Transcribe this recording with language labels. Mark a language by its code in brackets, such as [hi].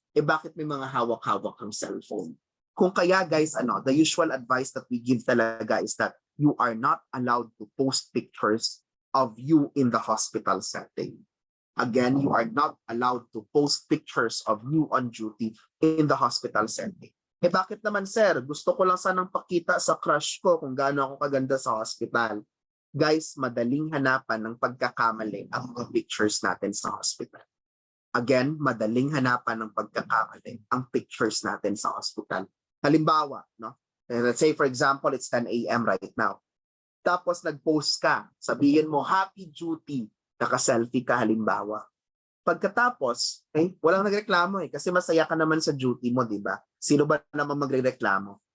[tl] Bakit may mga hawak-hawak ng cellphone? Kung kaya guys, [en] the usual advice that we give talaga is that you are not allowed to post pictures of you in the hospital setting. Again, you are not allowed to post pictures of you on duty in the hospital setting. [tl] Bakit naman sir? Gusto ko lang sanang pakita sa crush ko kung gaano ako kaganda sa hospital. Guys, madaling hanapan ng pagkakamali ang mga pictures natin sa hospital. Again, madaling hanapan ng pagkakamali ang pictures natin sa hospital. [en] Halimbawa, let's say for example, it's 10 a.m. right now. [tl] Tapos nag-post ka, sabihin mo, happy duty, naka-selfie ka halimbawa. Pagkatapos, walang nagreklamo kasi masaya ka naman sa duty mo, di ba? Sino ba naman magrereklamo?